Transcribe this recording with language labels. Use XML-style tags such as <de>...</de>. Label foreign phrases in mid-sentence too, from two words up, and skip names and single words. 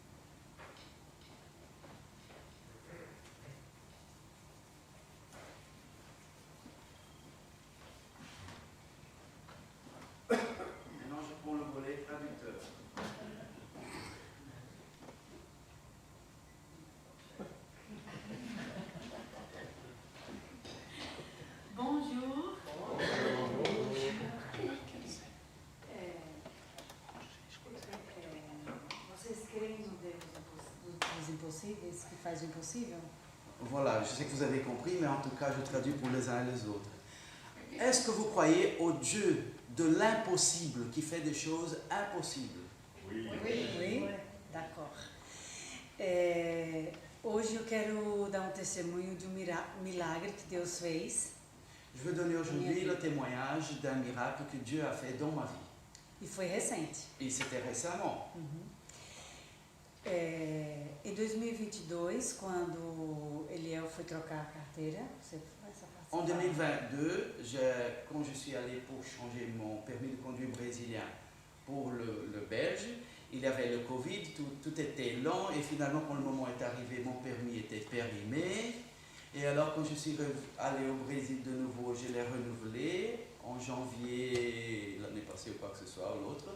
<fr>Maintenant, je prends le volet traducteur. Bonjour.</fr> <pt>Vocês creem no Deus dos impossíveis, que faz o impossível?</pt> <fr>Voilà, je sais que vous avez compris, mais en tout cas, je traduis pour les uns et les autres. Est-ce que vous croyez au Dieu de l'impossible qui fait des choses impossibles? Oui. Oui. D'accord.</fr> <pt>Hoje eu quero dar testemunho de milagre que Deus fez.</pt> <fr>Je veux donner aujourd'hui le témoignage d'un miracle que Dieu a fait dans ma vie.</fr> <pt>E foi recente.</pt> <fr>Et c'était récemment.</fr> <pt>Em 2022, quando Eliel foi trocar a carteira, você faz essa parte?</pt> <fr>En 2022, quand je suis allé pour changer mon permis de conduire brésilien pour le belge, il y avait le Covid, tout était lent et finalement quand le moment est arrivé, mon permis était périmé. Et alors quand je suis allé au Brésil de nouveau, je l'ai renouvelé en janvier l'année passée ou quoi que ce soit ou l'autre.</fr>